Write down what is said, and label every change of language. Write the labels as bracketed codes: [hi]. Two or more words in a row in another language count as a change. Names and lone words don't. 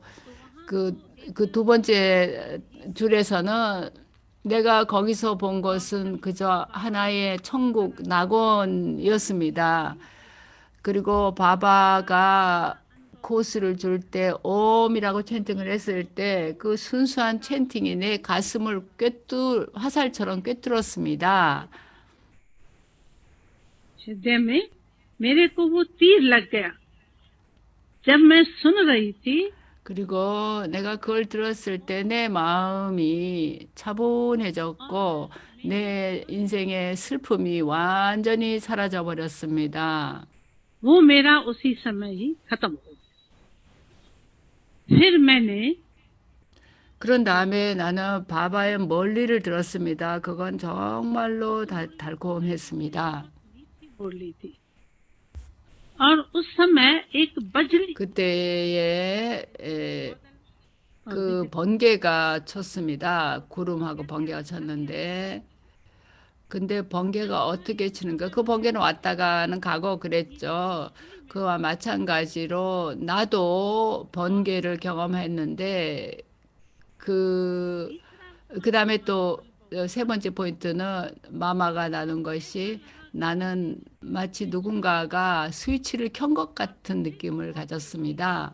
[ko] 그 두 번째 줄에서는 내가 거기서 본 것은 그저 하나의 천국 낙원이었습니다. 그리고 바바가 코스를 줄 때 옴이라고 찬팅을 했을 때 그 순수한 찬팅이 내 가슴을 화살처럼 꿰뚫었습니다. [hi] हृदय में मेरे को वो तीर लग गया जब मैं सुन रही थी [ko] 그리고 내가 그걸 들었을 때 내 마음이 차분해졌고 내 인생의 슬픔이 완전히 사라져 버렸습니다. [hi] वो मेरा उसी समय ही खत्म हो गया फिर मैंने [ko] 그런 다음에 나는 바바의 멀리를 들었습니다. 그건 정말로 달콤했습니다. [hi] बोल ली थी और उस समय एक बजरी [ko] 그때에 그 번개가 쳤습니다. 구름하고 번개가 쳤는데 근데 번개가 어떻게 치는가? 그 번개는 왔다가는 가고 그랬죠. 그와 마찬가지로 나도 번개를 경험했는데 그다음에 또 세 번째 포인트는 마마가 나눈 것이 나는 마치 누군가가 스위치를 켠 것 같은 느낌을 가졌습니다.